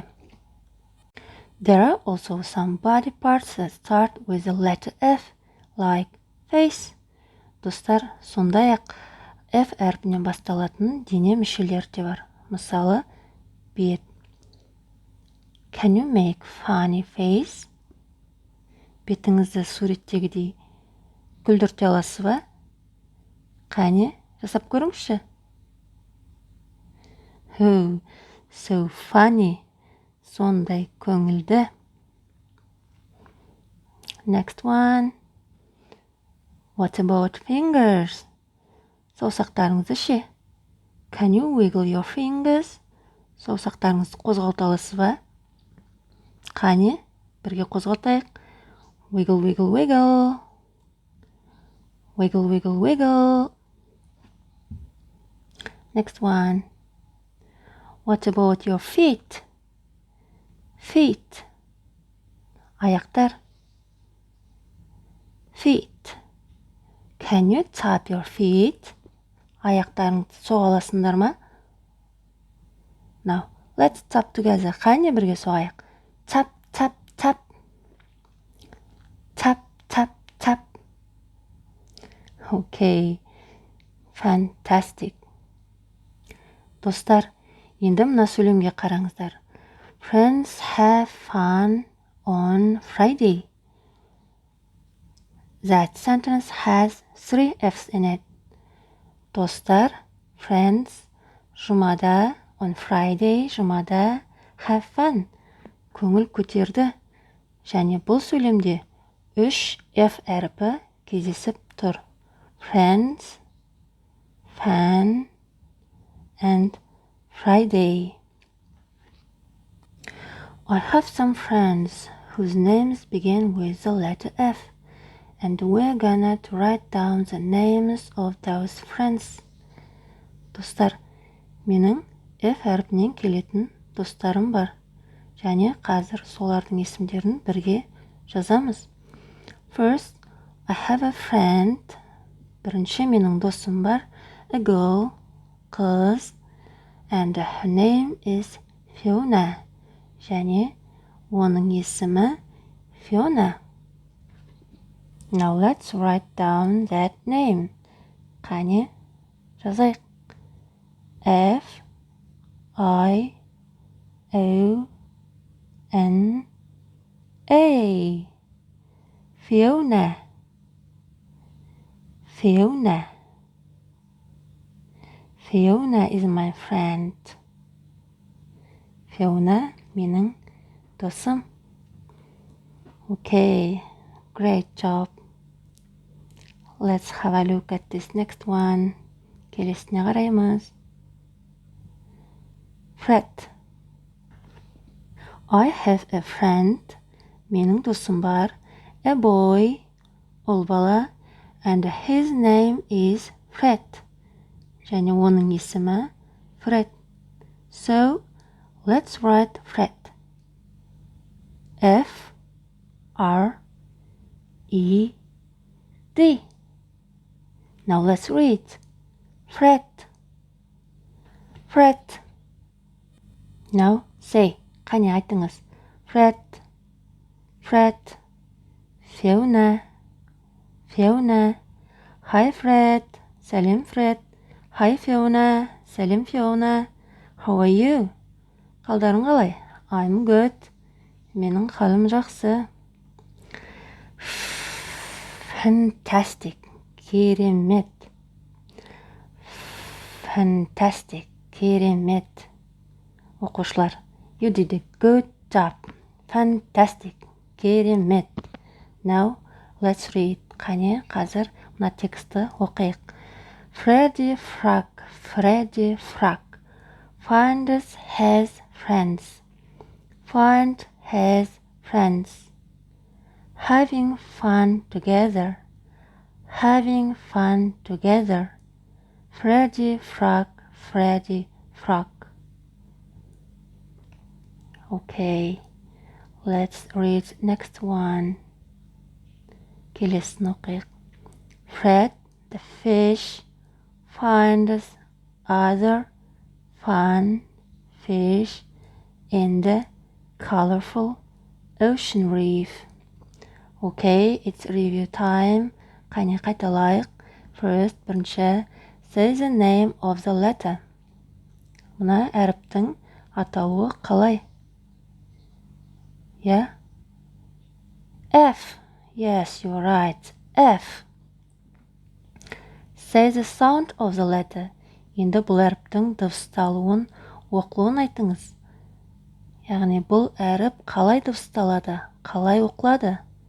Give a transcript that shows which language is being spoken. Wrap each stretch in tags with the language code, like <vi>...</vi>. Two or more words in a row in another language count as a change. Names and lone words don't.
<en>There are also some body parts that start with the letter F, like face.</en> <kk>Достар, сондай-ақ F әріпінен басталатын дене мүшелері де бар. Мысалы, бет.</kk> <en>Can you make funny face?</en> <kk>Бетіңізді суреттегідей күлдірте аласыз ба? Қане, жасап көріңізші.</kk> <en>Oh, so funny.</en> <kk>Сондай көңілді.</kk> <en>Next one. What about fingers?</en> <kk>Саусақтарыңызды ше?</kk> <en>Can you wiggle your fingers?</en> <kk>Саусақтарыңызды қозғалта аласыз ба? Қане, бірге қозғалтайық.</kk> <en>Wiggle, wiggle, wiggle. Wiggle, wiggle, wiggle. Next one. What about your feet? Feet. Аяқтар. Feet. Can you tap your feet?</en> <kk>Аяқтарыңызды соға аласыңдар ма?</kk> <en>Now, let's tap together.</en> <kk>Қане бірге соғайық.</kk> <en>Tap, tap, tap. Tap, tap, tap. Okay. Fantastic.</en> <kk>Достар, енді мына сөйлемге қараңыздар.</kk> <en>Friends have fun on Friday. That sentence has 3 F's in it.</en> <kk>Достар, friends, жұмада,</kk> <en>on Friday,</en> <kk>жұмада,</kk> <en>have fun.</en> <kk>Көңіл көтерді. Және бұл сөйлемде 3 F әріпі кездесіп тұр.</kk> <en>Friends, fun, and Friday. I have some friends whose names begin with the letter F, and we're gonna to write down the names of those friends.</en> <kk>Достар, менің F әріпінен келетін достарым бар. Және қазір солардың есімдерін бірге жазамыз.</kk> <en>First, I have a friend.</en> <kk>Бірінші менің досым бар.</kk> <en>A girl, қыз. And her name is Fiona.</en> <kk>Және оның есімі Fiona.</kk> <en>Now let's write down that name.</en> <kk>Қане, жазайық.</kk> <en>F, I, O, N, A. Fiona. Fiona. Fiona is my friend. Fiona meaning досым. Okay, great job. Let's have a look at this next one.</en> <kk>Келесіне қараймыз.</kk> <en>Fred. I have a friend.</en> <kk>Менің досым бар.</kk> <en>A boy.</en> <kk>Ол бала.</kk> <en>And his name is Fred.</en> <kk>Және оның есімі Fred.</kk> <en>So, let's write Fred. F, R, E, D. Now let's read. Fred. Fred. Now say.</en> <kk>Қане айтыңыз.</kk> <en>Fred. Fred. Fiona. Fiona. Hi Fred.</en> <kk>Сәлем Fred. Hi Fiona. Сәлем Fiona.</kk> <en>How are you?</en> <kk>Қалдарың қалай?</kk> <en>I'm good.</en> <kk>Менің қалым жақсы.</kk> <en>Fantastic.</en> <kk>Керемет. Fantastic. Керемет. Оқушылар,</kk> <en>you did a good job. Fantastic. Керемет. Now, let's read.</en> <kk>Қане, қазір мына тексті оқиық.</kk> <en>Freddy Frog. Freddy Frog. Finds has friends. Find has friends. Having fun together. Having fun together. Freddy Frog. Freddy Frog. Okay, let's read next one.</en> <kk>Келесін оқиық.</kk> <en>Fred the fish finds other fun fish in the colorful ocean reef. Okay, it's review time.</en> <kk>Қане қайталайық.</kk> <en>First, бірінші, say the name of the letter.</en> <kk>Мына әріптің атауы қалай?</kk> <en>Yeah? F. Yes, you're right. F. Say the sound of the letter.</en> <kk>Енді бұл әріптің дыбысталуын, оқылуын айтыңыз. Яғни бұл әріп қалай дыбысталады, қалай оқылады?</kk>